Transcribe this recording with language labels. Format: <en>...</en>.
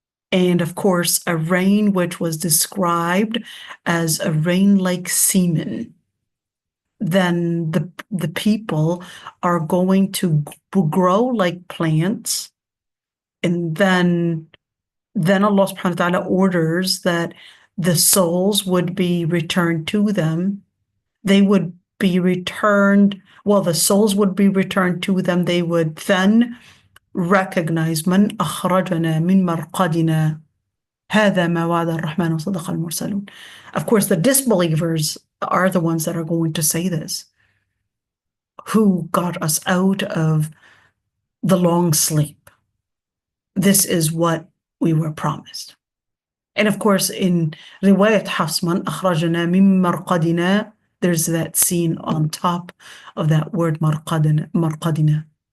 <en>And of course, a rain which was described as a rain like semen, then the people are going to grow like plants. And then Allah subhanahu wa ta'ala orders that the souls would be returned to them. They would be returned, well, the souls would be returned to them. They would then recognize</en> <ar>من أخرجنا من مرقدنا هذا ما وعد الرحمن وصدق المرسلون.</ar> <en>Of course, the disbelievers are the ones that are going to say this. Who got us out of the long sleep? This is what we were promised. And of course, in</en> <ar>رواية حفص من أخرجنا من مرقدنا,</ar> <en>there's that scene on top of that word مرقدنا.</en>